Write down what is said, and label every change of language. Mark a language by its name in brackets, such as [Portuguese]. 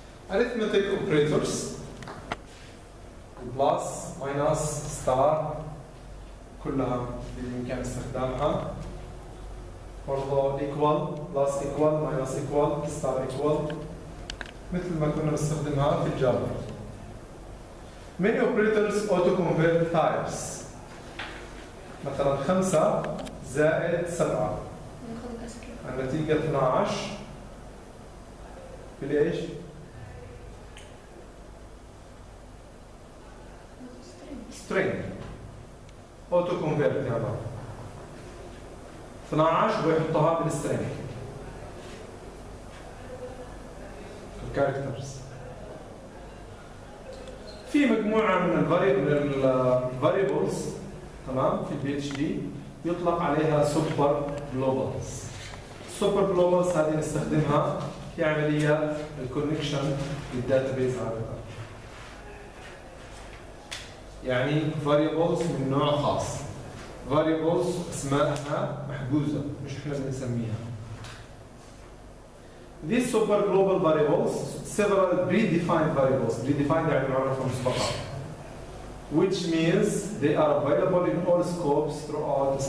[English] arithmetic operators plus minus star [Arabic] كلها بالإمكان استخدامها. برضه equal plus equal minus equal star equal مثل ما كنا نستخدمها في الجافا. [English] Many operators auto convert types. [Arabic] مثلا 5 زائد 7 النتيجة 12 بالإيش؟ string auto convert هذا 12 ويحطها بالسترينج الكاركترز. في مجموعة من الفاريبلز تمام في البي اتش دي يطلق عليها سوبر جلوبالز. السوبر جلوبالز هذه نستخدمها في عملية الكونكشن للداتابيز عادة. يعني variables من نوع خاص. variables اسمائها محجوزة مش احنا اللي نسميها. [English] these super global variables, several predefined variables, predefined [Arabic] يعني معرفة مسبقة, [English] which means they are available in all scopes throughout the